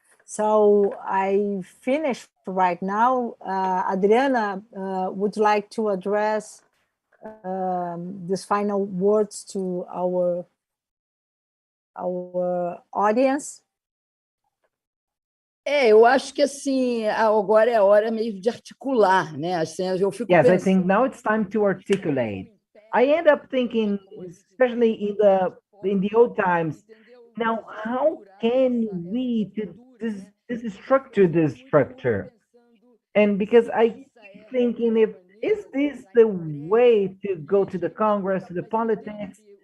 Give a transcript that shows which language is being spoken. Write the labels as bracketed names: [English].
[English] So I finished right now. Adriana would like to address these final words to our audience. [Portuguese] Eu acho que assim, agora é a hora meio de articular, né? Assim, eu fico [English] Yes, [Portuguese] pensando... [English] I think now it's time to articulate. I end up thinking, especially in the old times, now how can we structure this structure? And because I keep thinking, is this the way to go to the Congress, to the politics?